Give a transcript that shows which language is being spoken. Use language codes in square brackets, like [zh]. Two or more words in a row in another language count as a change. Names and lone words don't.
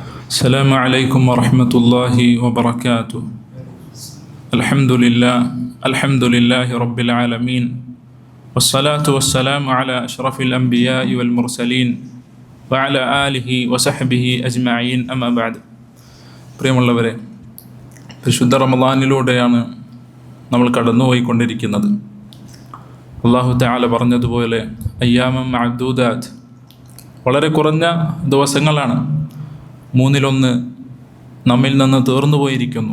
[ar] السلام عليكم ورحمة الله وبركاته. الحمد لله رب العالمين والصلاة والسلام على أشرف الأنبياء والمرسلين وعلى آله وصحبه أجمعين أما بعد. [ml] പ്രിയമുള്ളവരെ, പരിശുദ്ധ റമളാനിലൂടെയാണ് നമ്മൾ കടന്നുപോയിക്കൊണ്ടിരിക്കുന്നത്. [ar] الله تعالى [ml] പറഞ്ഞതുപോലെ [ar] أياما معدودات, [ml] വളരെ കുറഞ്ഞ ദിവസങ്ങളാണ്, 1/3 നമ്മിൽ നിന്ന് തീർന്നു പോയിരിക്കുന്നു.